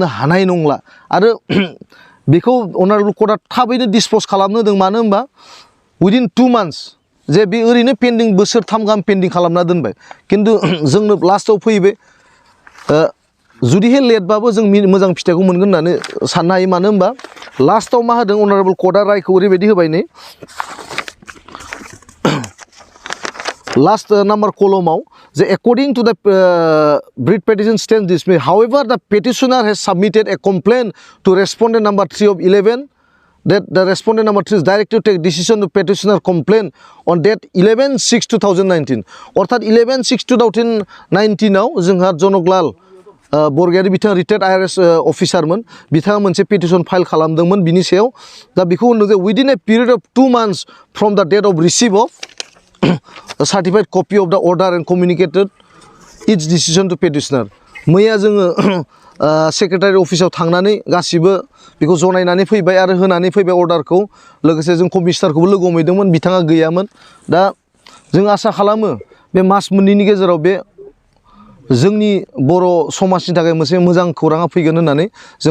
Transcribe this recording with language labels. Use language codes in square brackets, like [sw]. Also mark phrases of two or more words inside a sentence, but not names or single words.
[brx] हानाय नंला आरो बेखौ [en] honorable court [brx] थाबैनो डिसप'ज खालामनो होदों मानो होनबा उइदिन 2 months जे बे ओरैनो पेन्डिं बोसोरथाम गाहाम पेन्डिं खालामना दोनबाय खिन्थु जोंनो लास्टआव फैबाय जुदिहाय लेटबाबो जों मोजां फिथाइखौ मोनगोन होननानै साननो हायो मानो होनबा लास्टआव मा होदों [en] honorable court [brx] रायखौ ओरैबायदि होबाय नै [en] last number [brx] कलमाव जे [en] according to the writ petition stands dismissed. However, the petitioner has submitted a complaint to respondent number 3 of 11 that the respondent number 3 is directed to take decision to petitioner complaint on date 11/6/2019. [brx] अर्थात 11/6/2019 आव जोंहा जनकलाल बरगयारि बिथाङा रिटायार्ड IRS अफिसारमोन बिथाङा मोनसे [en] petition file [brx] खालामदोंमोन बिनि सायाव दा बेखौ होनदों जे [en] within a period of 2 months from the date of receipt of a certified copy of the order and communicated its decision to petitioner. [brx] मैया जोङो सेक्रेटारि अफिसाव थांनानै गासिबो बेखौ जनायनानै फैबाय आरो होनानै फैबाय अर्डारखौ लोगोसे जों कमिशनारखौबो लोगो हमहैदोंमोन बिथाङा गैयामोन दा जों आसा खालामो बे मास मोननैनि गेजेराव बे जोंनि बर' समाजनि थाखाय मोनसे मोजां खौराङा फैगोन होननानै जों